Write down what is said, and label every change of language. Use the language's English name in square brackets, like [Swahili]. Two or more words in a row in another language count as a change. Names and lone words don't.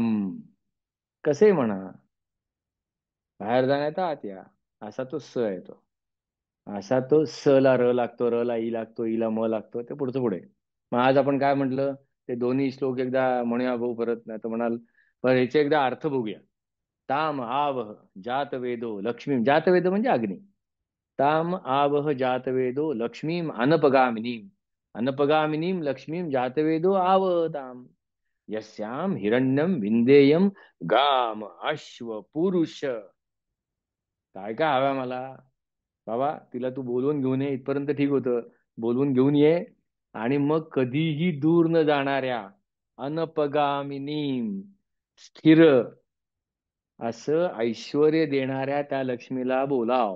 [Marathi] कसे म्हणा, बाहेर जाण्यात आत या. असा तो स आहे तो. असा तो स ला र लागतो, र ला ई लागतो, ई ला म लागतो, ते पुढचं पुढे. मग आज आपण काय म्हटलं, ते दोन्ही श्लोक एकदा म्हणूया भाऊ परत, नाही तर म्हणाल. पण ह्याचे एकदा अर्थ बघूया. [Sanskrit] ताम आवह जात वेदो लक्ष्मी. जात वेद [Marathi] म्हणजे अग्नी. [Sanskrit] ताम आवह जात वेदो लक्ष्मीम अनपगामिनीम. अनपगामिनीम लक्ष्मीम जातवेदो आवताम. यस्याम हिरण्यम विंदेयम गाम अश्व पुरुष. [Marathi] काय काय हव्या मला. बाबा तिला तू बोलवून घेऊन ये इथपर्यंत ठीक होतं. बोलवून घेऊन ये. आणि मग कधीही दूर न जाणाऱ्या अनपगामिनी स्थिर असं ऐश्वर्य देणाऱ्या त्या लक्ष्मीला बोलाव.